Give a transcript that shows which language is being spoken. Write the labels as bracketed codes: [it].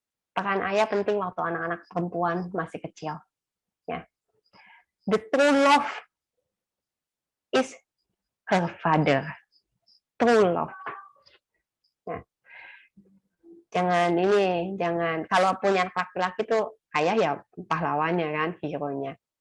[id] Peran ayah penting waktu anak-anak perempuan masih kecil. Ya. [en] The true love is her father. True love. [id] Nah, jangan kalau punya laki-laki tuh ayah ya pahlawannya kan, hero-nya.